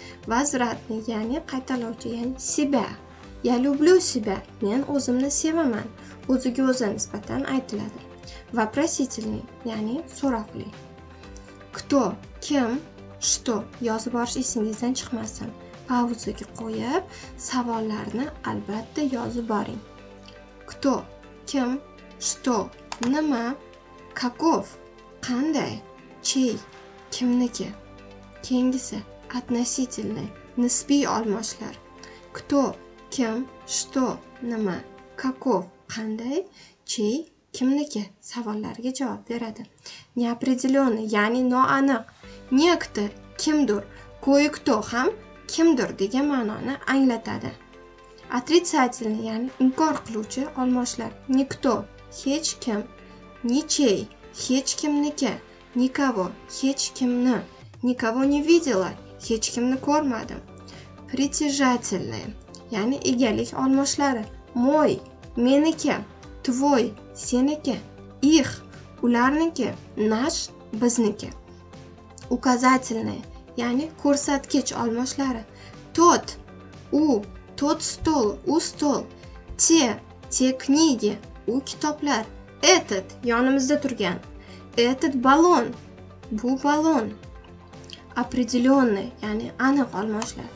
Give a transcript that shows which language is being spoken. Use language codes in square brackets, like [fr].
[uz] Возвратный ya'ni qaytalovchi, ya'ni себя. [ru] Я люблю себя. [uz] Men o'zimni sevaman. O'ziga o'zi nisbatan aytiladi. Вопросительный ya'ni so'roqli. Кто, kim, что yozib borish esingizdan chiqmasin. Pauzaga qo'yib, savollarni albatta yozib boring. Кто, kim, что, nima, каков, qanday, чей, kimniki. Keyingisi относительный, nisbiy olmoshlar. Кто, kim, что, nima, каков, qanday, чей, kimniki savollariga javob beradi. Неопределенный, ya'ni noaniq. Некто, kimdir, кое-кто ham kimdir degan ma'noni anglatadi. Отрицательный, ya'ni inkor qiluvchi olmoshlar. Никто, hech kim, ничей, hech kimniki, никого, hech kimni, [ru] никого не видела, [uz] hech kimni ko'rmadim. Притяжательный, ya'ni egalik olmoshlari. Мой, meniki, твой, seniki, их, ularniki, наш, bizniki. Указательный, ya'ni ko'rsatkich olmoshlari. Тот, u, [ru] тот стол, [uz] u stol. [ru] Те книги, [uz] u kitoblar. Этот, yonimizda turgan. [ru] Этот баллон, [uz] bu balon. Определенный, ya'ni aniq olmoshlar.